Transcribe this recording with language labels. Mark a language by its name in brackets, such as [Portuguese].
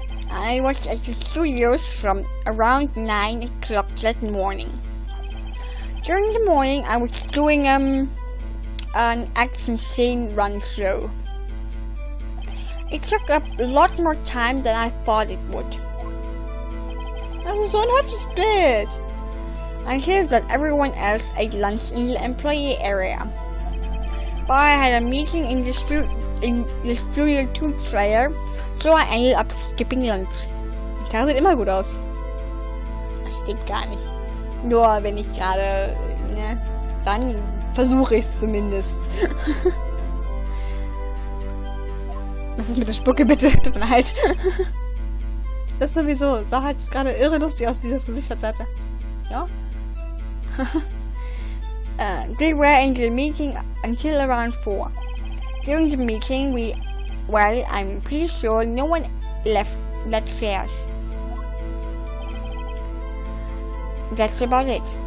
[English] I was at the studios from around 9 o'clock that morning. During the morning, I was doing an action scene run show. It took up a lot more time than I thought it would. [German] Also so ein hübsches Bild. [English] Until that everyone else ate lunch in the employee area. But I had a meeting in the Studio 2 trailer, so I ended up skipping lunch. [German] Die Karre sieht immer gut aus. Das stimmt gar nicht. Nur wenn ich gerade, ne, dann versuche ich es zumindest. Was ist mit der Spucke bitte? Tut mir leid. Das sowieso. Sah halt gerade irre lustig aus, wie das Gesicht verzerrte. Ja? [English] We were in the meeting until around 4. During the meeting, I'm pretty sure no one left chairs. That's about it.